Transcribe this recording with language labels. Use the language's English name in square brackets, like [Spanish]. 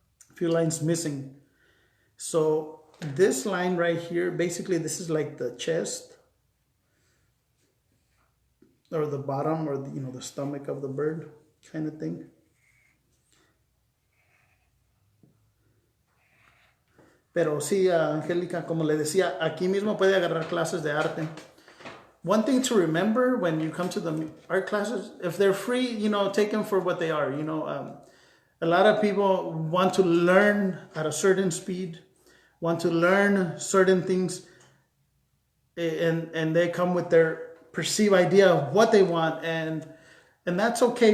[English] A few lines missing. So this line right here, basically this is like the chest or the bottom, or the, the stomach of the bird kind of thing. [Spanish] Pero sí, Angélica, como le decía, aquí mismo puede agarrar clases de arte. [English] One thing to remember when you come to the art classes, if they're free, take them for what they are. A lot of people want to learn at a certain speed, want to learn certain things, and they come with their perceived idea of what they want, and that's okay.